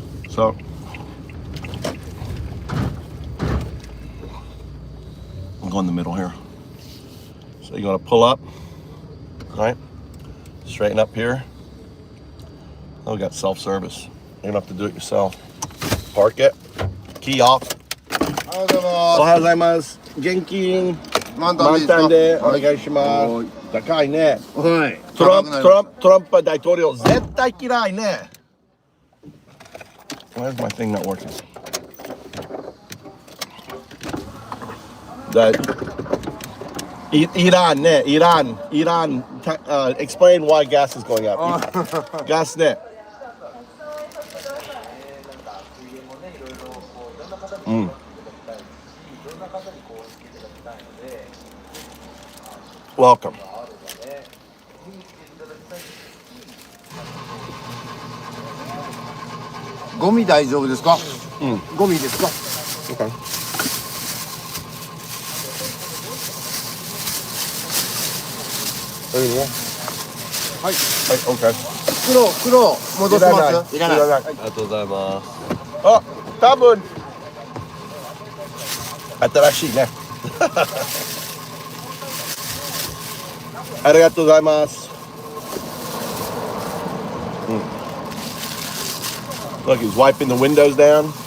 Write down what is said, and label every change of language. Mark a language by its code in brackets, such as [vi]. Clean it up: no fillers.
[en] So, I'll go in the middle here. So you're gonna pull up, right? Straighten up here. Oh, we got self-service. You're gonna have to do it yourself. Park it. Key off. [ja] おはようございます。元気満タンでお願いします。高いね。はい。トランプ大統領絶対嫌いね。 [en] Why is my thing not working? Iran ね、Iran. Explain why gas is going up. [ja] Gas ね。 [en] Welcome. [ja] ゴミ大丈夫ですか？ゴミですか？ [en] Okay. [ja] はい。 [en] Okay. [ja] 袋戻します？いらない。いらない。ありがとうございます。あ、多分新しいね。ありがとうございます。 [en] Look, he's wiping the windows down.